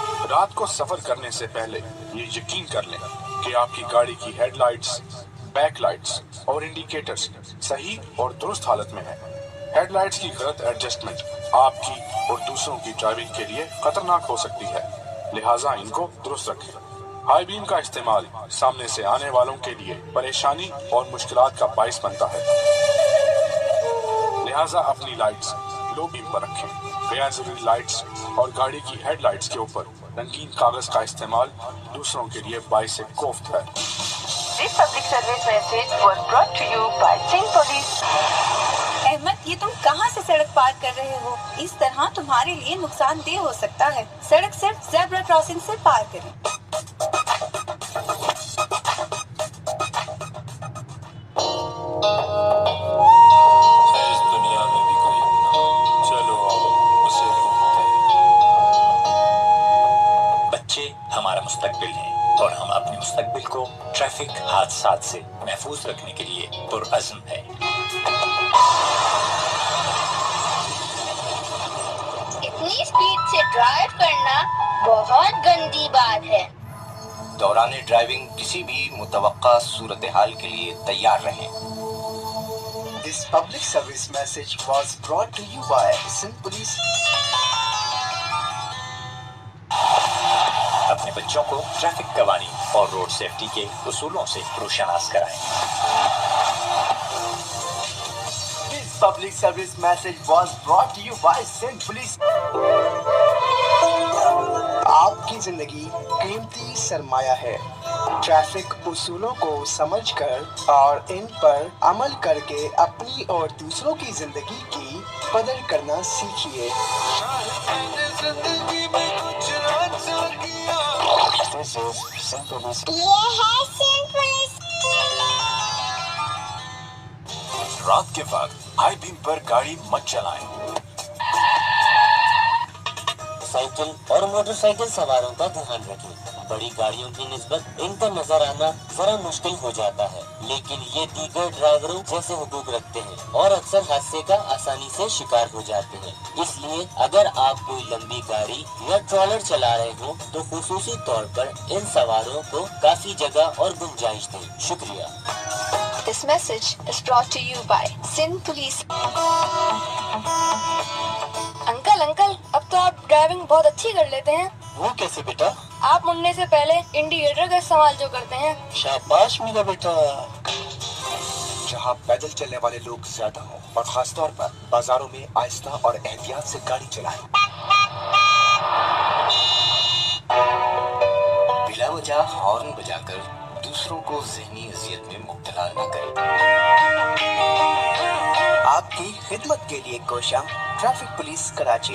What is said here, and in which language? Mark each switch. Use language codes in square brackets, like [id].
[ur] رات کو سفر کرنے سے پہلے یہ یقین کر لیں کہ آپ کی گاڑی کی ہیڈ لائٹس، بیک لائٹس اور انڈیکیٹرز صحیح اور درست حالت میں ہیں۔ ہیڈ لائٹس کی غلط ایڈجسٹمنٹ آپ کی اور دوسروں کی ڈرائیونگ کے لیے خطرناک ہو سکتی ہے، لہٰذا ان کو درست رکھیں۔ ہائی بیم کا استعمال سامنے سے آنے والوں کے لیے پریشانی اور مشکلات کا باعث بنتا ہے، لہٰذا اپنی لائٹس لو بیم پر رکھیں۔ غیر ضروری لائٹس اور گاڑی کی ہیڈ لائٹس کے اوپر رنگین کاغذ کا استعمال دوسروں کے لیے باعث کوفت ہے۔ [en] This public service message was brought to you by Sindh Police. [ur] Ahmad, یہ تم کہاں سے سڑک پار کر رہے ہو؟ اس طرح تمہارے لیے نقصان دہ ہو سکتا ہے۔ سڑک صرف زیبرا کراسنگ سے پار کریں۔ اس دنیا میں بھی کوئی اپنا، چلو اسے ڈھونڈتے ہیں۔ بچے ہمارا مستقبل ہیں اور ہم اپنے مستقبل کو ٹریفک حادثات سے محفوظ رکھنے کے لیے پرعزم ہیں۔ اتنی اسپیڈ سے ڈرائیو کرنا بہت گندی بات ہے۔ دوران ڈرائیونگ کسی بھی متوقع صورتحال کے لیے تیار رہیں۔ [en] This public service message was brought to you by Sindh Police. [ur] اپنے بچوں کو ٹریفک قوانین اور روڈ سیفٹی کے اصولوں سے روشناس کرائیں۔ [en] This public service message was brought to you by Sindh Police. [ur] آپ کی زندگی قیمتی سرمایہ ہے۔ ٹریفک اصولوں کو سمجھ کر اور ان پر عمل کر کے اپنی اور دوسروں کی زندگی کی قدر کرنا سیکھیے۔ [en] This is Sindh Police. [ur] یہ ہے سندھ پولیس۔ رات کے وقت ہائی بیم پر گاڑی مت چلائیں۔ سائیکل اور موٹر سائیکل سواروں کا دھیان رکھیں۔ بڑی گاڑیوں کی نسبت ان پر نظر آنا ذرا مشکل ہو جاتا ہے، لیکن یہ دیگر ڈرائیوروں جیسے حقوق رکھتے ہیں اور اکثر حادثے کا آسانی سے شکار ہو جاتے ہیں۔ اس لیے اگر آپ کوئی لمبی گاڑی یا ٹرالر چلا رہے ہوں تو خصوصی طور پر ان سواروں کو کافی جگہ اور گنجائش دیں۔ شکریہ۔ [en] This message is brought to you by Sindh Police. [ur] Uncle اب تو آپ ڈرائیونگ بہت اچھی کر لیتے ہیں۔ وہ کیسے بیٹا؟ آپ مڑنے سے پہلے انڈیکیٹر کا استعمال جو کرتے ہیں۔ شاباش میرا بیٹا۔ جہاں پیدل چلنے والے لوگ زیادہ ہوں اور خاص طور پر بازاروں میں آہستہ اور احتیاط سے گاڑی چلائیں۔ بلا وجہ ہارن بجا کر دوسروں کو ذہنی اذیت میں مبتلا نہ کریں۔ آپ کی خدمت کے لیے کوشاں ٹریفک پولیس کراچی۔